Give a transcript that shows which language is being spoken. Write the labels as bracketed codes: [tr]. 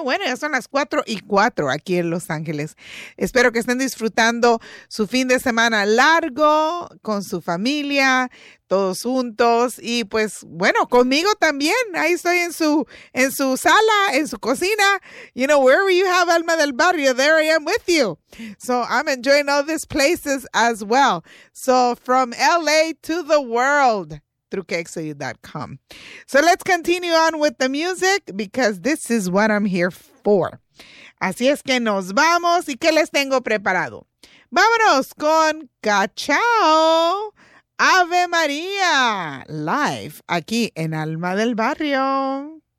[es] Bueno, ya son las 4:04 aquí en Los Ángeles. Espero que estén disfrutando su fin de semana largo con su familia, todos juntos. Y pues, bueno, conmigo también. Ahí estoy en su sala, en su cocina. [en] You know, wherever you have Alma del Barrio, there I am with you. So I'm enjoying all these places as well. So from LA to the world. Through KXLU.com. So let's continue on with the music because this is what I'm here for. [es] Así es que nos vamos. ¿Y qué les tengo preparado? Vámonos con Cachao Ave María Live aquí en Alma del Barrio.